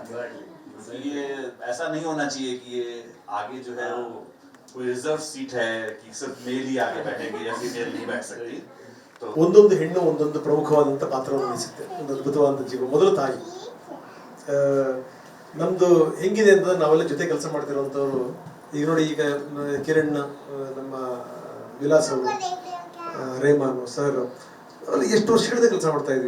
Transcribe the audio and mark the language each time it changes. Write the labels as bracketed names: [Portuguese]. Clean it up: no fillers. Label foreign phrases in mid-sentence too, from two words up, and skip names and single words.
[Hindi] ये ऐसा नहीं होना चाहिए कि ये आगे जो है वो कोई रिजर्व सीट है कि सिर्फ मेल ही आगे बैठेंगे या फीमेल नहीं बैठ सकती. [Kannada] ಒಂದೊಂದು ಹೆಣ್ಣು ಒಂದೊಂದು ಪ್ರಮುಖವಾದಂಥ ಪಾತ್ರವನ್ನು ವಹಿಸುತ್ತೆ. ಒಂದು ಅದ್ಭುತವಾದಂಥ ಜೀವ. ಮೊದಲು ತಾಯಿ. ನಮ್ದು ಹೆಂಗಿದೆ ಅಂತಂದ್ರೆ, ನಾವೆಲ್ಲ ಜೊತೆ ಕೆಲಸ ಮಾಡ್ತಿರೋಂಥವ್ರು ಈಗ ನೋಡಿ, ಈಗ ಕಿರಣ್, ನಮ್ಮ ವಿಲಾಸ್ ಅವರು, ರೇಮಾನು ಸರ್, ಅಲ್ಲಿ ಎಷ್ಟು ವರ್ಷಗಳಿಂದ ಕೆಲಸ ಮಾಡ್ತಾ ಇದ್ವಿ.